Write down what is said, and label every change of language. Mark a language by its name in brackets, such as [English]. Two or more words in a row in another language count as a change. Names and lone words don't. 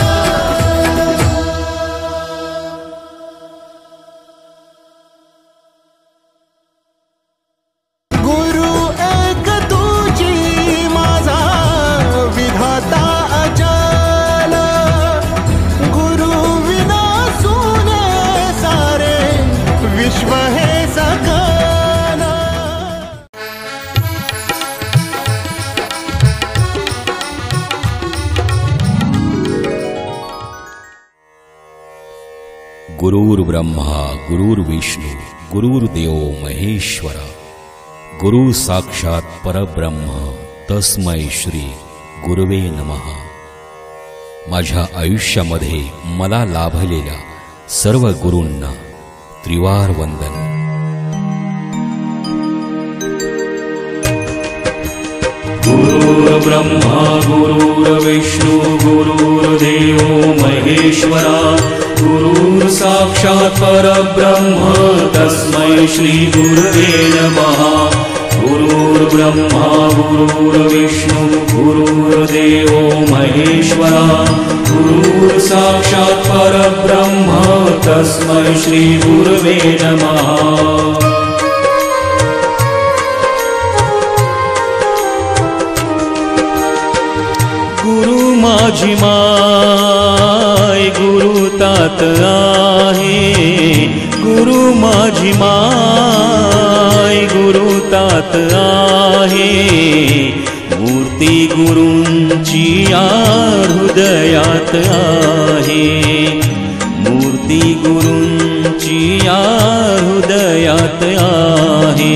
[Marathi] गुरु एक तुझी माझा विधाता अचल, गुरु विना सुने सारे विश्व हे सकल. [Sanskrit] गुरुर्ब्रह्मा गुरुर्विष्णू गुरुर्देव महेश्वरा, गुरु साक्षात परब्रह्म तस्मै श्री गुरुवे नमः. [Marathi] माझ्या आयुष्यामध्ये मला लाभलेल्या सर्व गुरूंना त्रिवार वंदन. [Sanskrit] गुरुर्ब्रह्मा गुरुर्विष्णू गुरुर्देव महेश्वरा, गुरु साक्षात् परब्रह्म तस्मै श्री गुरुवे नमः. गुरुर्ब्रह्मा गुरुर्विष्णू गुरुर्देव महेश्वरा, गुरु साक्षात् परब्रह्म तस्मै श्री गुरुवे नमः. [Marathi] गुरु माझी माय गुरु तात आहे, गुरु माझी माय गुरु तात आहे, मूर्ती गुरूंची या हृदयात आहे, मूर्ती गुरूंची या हृदयात आहे.